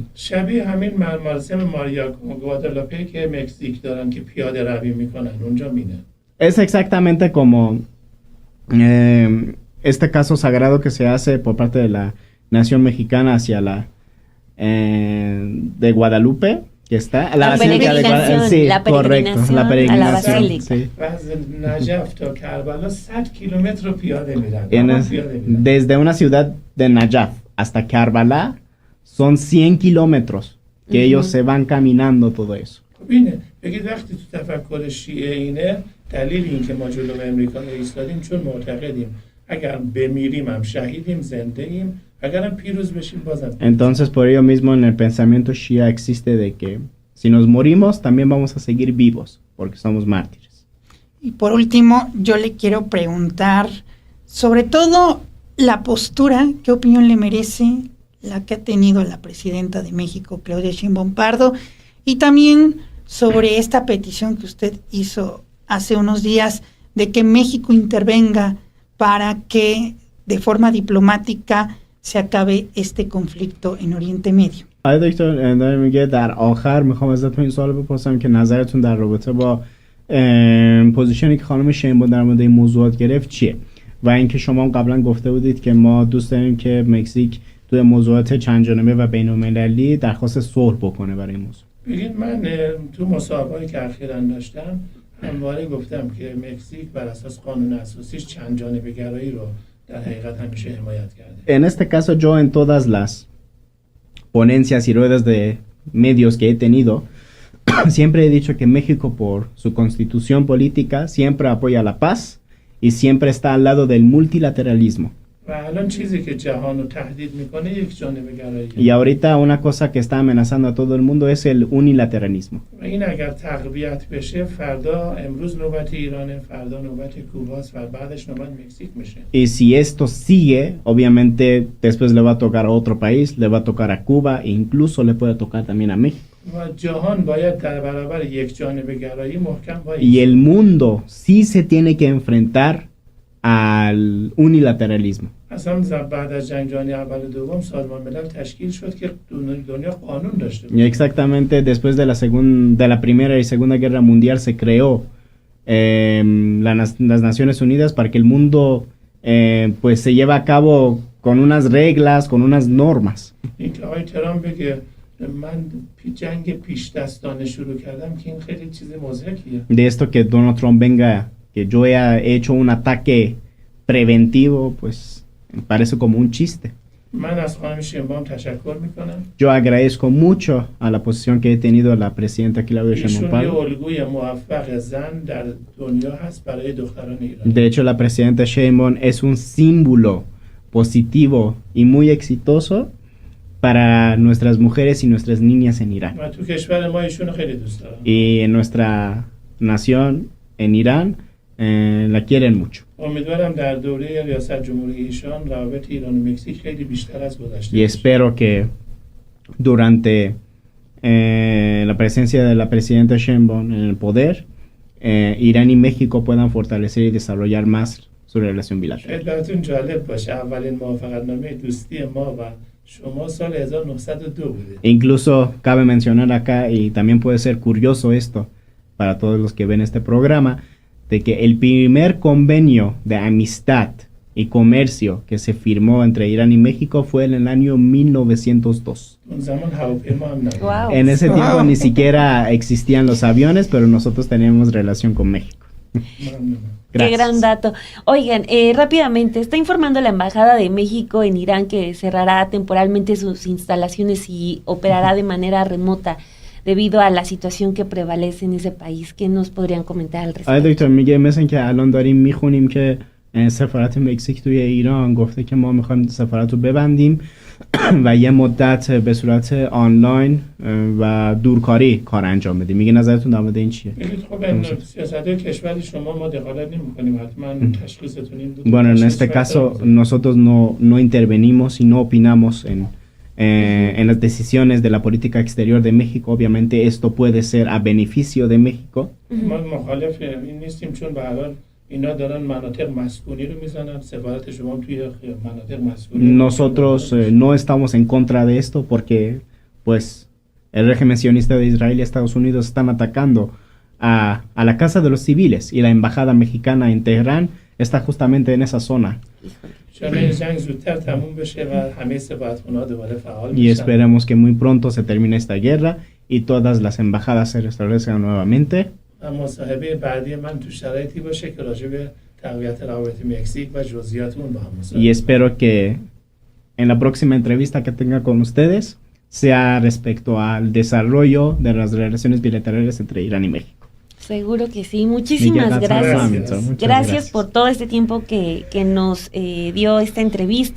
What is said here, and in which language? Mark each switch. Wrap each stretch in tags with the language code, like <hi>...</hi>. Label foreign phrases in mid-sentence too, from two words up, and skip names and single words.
<fa>شبیه همین مراسم ماریا گوادالاپه که مکزیک دارن که پیاده روی میکنن، اونجا میرن.</fa> <es>Es exactamente como este caso sagrado que se hace por parte de la nación mexicana hacia la de Guadalupe, que está la peregrinación, sí, la correcto, la peregrinación, a la basílica. Sí.</es> <fa>نجف تا کربلا 100 کیلومتر پیاده میرن.</fa> <es>Desde una ciudad de Najaf hasta Karbala son 100 kilómetros que ellos se van caminando todo eso.</es> <fa>ببینه بگید وقتی تو تفکر شیعه اینه، دلیل این که ما جلو امریکا ایستادیم چون معتقدیم اگر بمیریم هم شهیدیم، زنده ایم، اگرم پیروز بشیم بازم.</fa> <es>Entonces por ello mismo en el pensamiento shia existe de que si nos morimos también vamos a seguir vivos porque somos mártires. Y por último, yo le quiero preguntar, sobre todo la postura, qué opinión le merece la que ha tenido la presidenta de México, Claudia Sheinbaum Pardo, y también sobre esta petición que usted hizo hace unos días de que México intervenga para que de forma diplomática se acabe este conflicto en Oriente Medio.</es> <fa>آقای دکتر داره میگه در آخر میخوام ازتون این سوال بپرسم که نظرتون در رابطه با پوزیشنی که خانم شینبون در مورد این موضوعات گرفت چیه و اینکه شما قبلا گفته بودید که ما دوست داریم که مکزیک توی موضوعات چند جانبه و بین‌المللی درخواست صلح بکنه برای این موضوع. ببینید من تو مصاحبه‌ای که اخیراً داشتم همواره گفتم که مکزیک بر اساس قانون اساسیش چند جانبه گرایی رو در حقیقت همیشه حمایت کرده.</fa> <es>En este caso yo en todas las ponencias y ruedas de medios que he tenido siempre he dicho que México por su constitución política siempre apoya la paz y siempre está al lado del multilateralismo.</es> <fa>و الان چیزی که جهان رو تهدید میکنه یک جانبه گراییه.</fa> <es>Y ahorita una cosa que está amenazando a todo el mundo es el unilateralismo.</es> <fa>و این اگر تقویت بشه فردا امروز نوبت ایرانه، فردا نوبت کوباست و بعدش نوبت مکزیک میشه.</fa> <es>Y si esto sigue, obviamente después le va a tocar a otro país, le va a tocar a Cuba e incluso le puede tocar también a México.</es> <fa>و جهان باید در برابر یک جانبه گرایی محکم</fa> <es>Y el mundo sí se tiene que enfrentar al unilateralismo.</es> <fa>اصلا بعد از جنگ جهانی اول و دوم سازمان ملل تشکیل شد که دنیا قانون داشته</fa> <es>Y exactamente después de la Primera y Segunda Guerra Mundial se creó las Naciones Unidas para que el mundo pues se lleve a cabo con unas reglas, con unas normas.</es> <fa>این که آقای ترامپ بگه من جنگ پیش دستانه شروع کردم که این خیلی چیز مضحکیه.</fa> <es>De esto que Donald Trump venga, que yo he hecho un ataque preventivo, pues me parece como un chiste.</es> <fa>من از خانم شینباum تشکر میکنم.</fa> <es>Yo agradezco mucho a la posición que he tenido la presidenta Claudia Sheinbaum</es> <fa>ایشون یه</fa> <es>Pardo.</es> <fa>الگوی موفق زن در دنیا هست برای دختران ایران.</fa> <es>De hecho, la presidenta Sheinbaum es un símbolo positivo y muy exitoso para nuestras mujeres y nuestras niñas en Irán.</es> <fa>و تو کشور ما ایشون خیلی دوست دارم.</fa> <es>Y en nuestra nación, en Irán, la quieren mucho.</es> <fa>امیدوارم در دوره ریاست جمهوری ایشان روابط ایران و مکزیک خیلی بیشتر از گذشته</fa> <es>Y espero que durante la presencia de la presidenta Sheinbaum en el poder, Irán y México puedan fortalecer y desarrollar más su relación bilateral.</es> <fa>شاید براتون جالب باشه اولین موافقتنامه دوستی ما و شما سال 1902 بوده.</fa> <es>Incluso cabe mencionar acá, y también puede ser curioso esto para todos los que ven este programa, de que el primer convenio de amistad y comercio que se firmó entre Irán y México fue en el año 1902.</es> <fa>اون زمان هواپیما هم نبود.</fa> <es>Wow. En ese tiempo ni siquiera existían los aviones, pero nosotros teníamos relación con México.</es> <fa>ممنونم.</fa> <es>Qué Gracias. gran dato. Oigan, rápidamente, está informando la Embajada de México en Irán que cerrará temporalmente sus instalaciones y operará de manera remota debido a la situación que prevalece en ese país. ¿Qué nos podrían comentar al</es> <fa>آقای</fa> <es>respecto?</es> <fa>دکتر میگه مثل که الان داریم میخونیم که سفارت مکزیک توی ایران گفته که ما میخوایم سفارت رو ببندیم و یه مدت به صورت آنلاین و دورکاری کار انجام بدیم. میگه نظرتون در مورد این چیه؟ بگید خب این سیاست‌های کشور شما ما دخالت نمی‌کنیم حتما تشخیصتون این بود.</fa> <es>Bueno, en este caso nosotros no intervenimos y no opinamos en las decisiones de la política exterior de México. Obviamente esto puede ser a beneficio de México.</es> <fa>ما مخالف این نیستیم چون به هر حال اینا دارن مناطق مسکونی رو میزنن سفارت شما هم توی مناطق مسکونی</fa> <es>Nosotros no estamos en contra de esto porque pues el régimen sionista de Israel y Estados Unidos están atacando a la casa de los civiles y la embajada mexicana en Teherán está justamente en esa zona.</es> <fa>چون این جنگ زودتر تموم بشه و همه سفارتخونه‌ها دوباره فعال</fa> <es>Y</es> <fa>بشن.</fa> <es>esperemos que muy pronto se termine esta guerra y todas las embajadas se restablezcan nuevamente.</es> <fa>و مصاحبه بعدی من تو شرایطی باشه که راجع به تقویت روابط مکزیک و جزئیات اون با هم مصاحبه</fa> <es>Y espero que en la próxima entrevista que tenga con ustedes sea respecto al desarrollo de las relaciones bilaterales entre Irán y México. Seguro que sí. Muchísimas Miguel gracias. González, muchas Gracias por todo este tiempo que nos dio esta entrevista.</es>